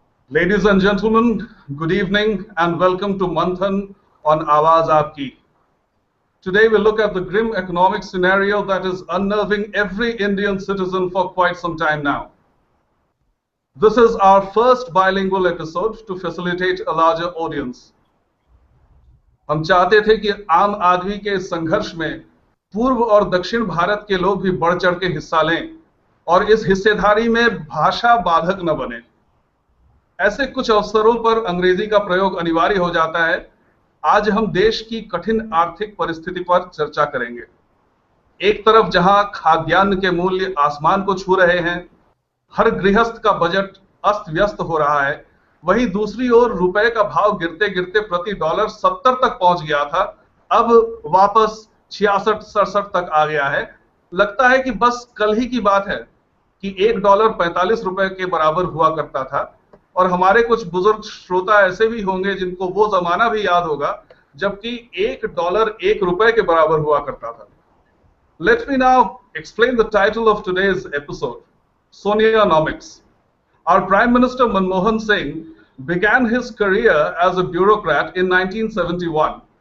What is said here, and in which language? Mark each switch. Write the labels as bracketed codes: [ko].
[en] Ladies and gentlemen, good evening and welcome to Manthan on Awaz Aap Ki. Today we look at the grim economic scenario that is unnerving every Indian citizen for quite some time now. This is our first bilingual episode to facilitate a larger audience. [hi] हम चाहते थे कि आम आदमी के इस संघर्ष में पूर्व और दक्षिण भारत के लोग भी बढ़ चढ़ के हिस्सा लें और इस हिस्सेदारी में भाषा बाधक न बने। ऐसे कुछ अवसरों पर अंग्रेजी का प्रयोग अनिवार्य हो जाता है। आज हम देश की कठिन आर्थिक परिस्थिति पर चर्चा करेंगे। एक तरफ जहां खाद्यान्न के मूल्य आसमान को छू रहे हैं, हर गृहस्थ का बजट अस्त व्यस्त हो रहा है, वहीं दूसरी ओर रुपए का भाव गिरते गिरते प्रति डॉलर 70 तक पहुंच गया था, अब वापस 66-67 तक आ गया है। लगता है कि बस कल ही की बात है कि $1 45 रुपए के बराबर हुआ करता था। और हमारे कुछ बुजुर्ग श्रोता ऐसे भी होंगे जिनको वो जमाना भी याद होगा जबकि $1 1 रुपए के बराबर हुआ करता था। [en] Let me now explain the title of today's episode, SONIANOMICS. Our Prime Minister Manmohan Singh began his career as a bureaucrat in 1971.